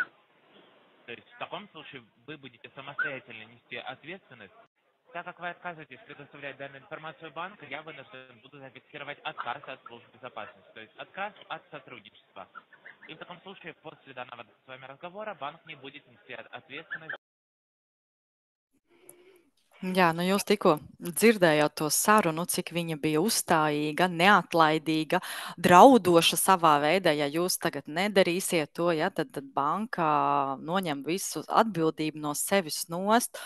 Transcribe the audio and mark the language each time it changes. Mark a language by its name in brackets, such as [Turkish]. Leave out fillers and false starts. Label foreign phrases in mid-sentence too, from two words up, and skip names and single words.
[Russian] То есть в таком случае вы будете самостоятельно нести ответственность. Так как вы отказываетесь предоставлять данную информацию банку, я вынужден буду зафиксировать отказ от службы безопасности, то есть отказ от сотрудничества. И в таком случае после данного с вами разговора банк не будет нести ответственность. [Latvian] Jā, nu jūs tikko dzirdējāt to sarunu, cik viņa bija uzstājīga, neatlaidīga, draudoša savā veidā. Ja jūs tagad nedarīsiet to, ja, tad banka noņem visu atbildību no sevis nost.